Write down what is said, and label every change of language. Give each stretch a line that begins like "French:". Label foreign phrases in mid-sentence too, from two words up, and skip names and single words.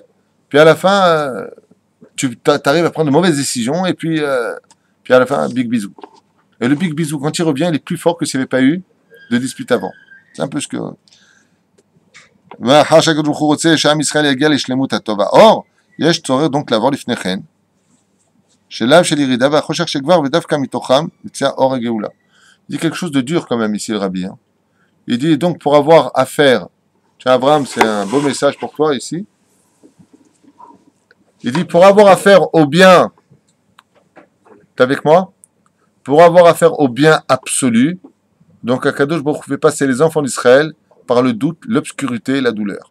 French: Puis à la fin, tu arrives à prendre de mauvaises décisions et puis à la fin, big bisou. Et le big bisou, quand il revient, il est plus fort que s'il n'y avait pas eu de dispute avant. C'est un peu ce que... Or,
Hebrew: יש צורך donc לעבור לפני כן, שלב של ירידה והחושך שכבר ודווקא מתוכם יצא אור הגאולה.
French: Il dit quelque chose de dur quand même ici le rabbi. Hein. Il dit donc pour avoir affaire, tiens Abraham c'est un beau message pour toi ici, il dit pour avoir affaire au bien, t'es avec moi? Pour avoir affaire au bien absolu, donc Akadosh Baruch Hu fait passer les enfants d'Israël par le doute, l'obscurité et la douleur.